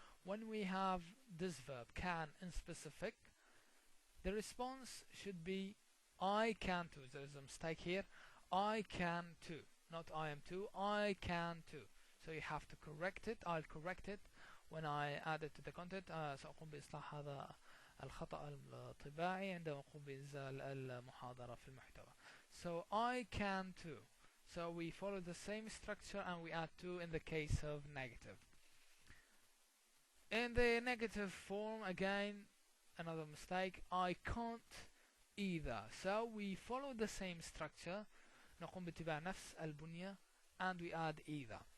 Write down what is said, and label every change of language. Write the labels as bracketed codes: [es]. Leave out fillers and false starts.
[en] When we have this verb can in specific, the response should be I can too. There is a mistake here. I can too, not I am too. I can too. So you have to correct it. I'll correct it when I add it to the content. [ar] سأقوم بإصلاح هذا الخطأ الطباعي عندما أقوم بإنزال المحاضرة في المحتوى. [en] So I can too. So we follow the same structure and we add to in the case of negative. In the negative form, again, another mistake, I can't either. So we follow the same structure, [ar] نقوم باتباع نفس البنية, [en] and we add either.